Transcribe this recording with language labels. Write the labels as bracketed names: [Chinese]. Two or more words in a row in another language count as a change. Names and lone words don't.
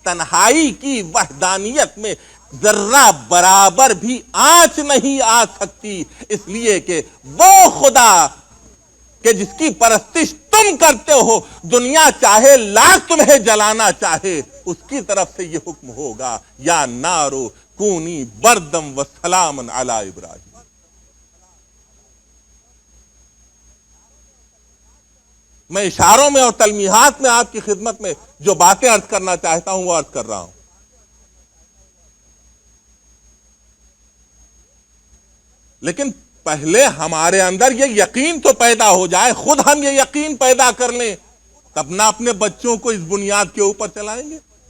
[Urdu] تنہائی کی وحدانیت میں ذرہ برابر بھی آنچ نہیں آ سکتی، اس لیے کہ وہ خدا کہ جس کی پرستش تم کرتے ہو، دنیا چاہے لاکھ تمہیں جلانا چاہے، اس کی طرف سے یہ حکم ہوگا [Arabic] یا نارو کونی بردم و سلامن علی ابراہیم۔ [Urdu] میں اشاروں میں اور تلمیحات میں آپ کی خدمت میں جو باتیں عرض کرنا چاہتا ہوں وہ عرض کر رہا ہوں۔ لیکن پہلے ہمارے اندر یہ یقین تو پیدا ہو جائے، خود ہم یہ یقین پیدا کر لیں، تب نہ اپنے بچوں کو اس بنیاد کے اوپر چلائیں گے۔